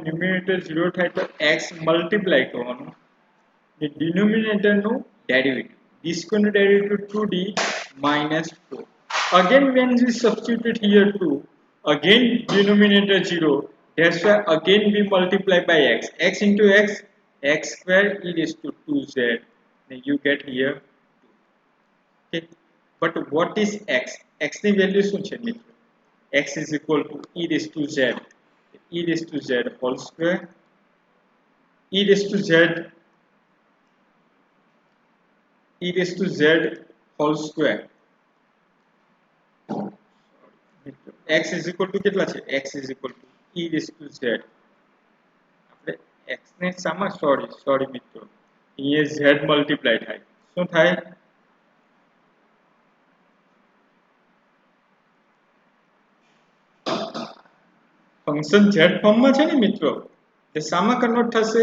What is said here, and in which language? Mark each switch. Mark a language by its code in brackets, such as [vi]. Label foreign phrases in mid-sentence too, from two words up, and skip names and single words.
[gu] ન્યુમેરેટર 0 થાય તો x મલ્ટીપ્લાય કરવાનું, [en] the denominator [gu] નું ડેરિવેટિવ, [en] d square [gu] નું ડેરિવેટિવ [en] 2d minus 4. Again when we substitute here 2, again denominator 0, that's why again we multiply by x. X into x, x square e raised to 2z. Then you get here but what is x? [gu] X ની વેલ્યુ શું છે મિત્રો? [en] X is equal to e raised to z, e raised to z whole square, e raised to z, e raised to z whole square. x is equal to [gu] કેટલા છે? [en] X is equal to e raised to z. [gu] આપણે x ને સામા સોરી મિત્રો, અહીંયા z મલ્ટીપ્લાય થાય, શું થાય? ફંક્શન z ફોર્મમાં છે ને મિત્રો, એટલે સામા કન્વર્ટ થશે?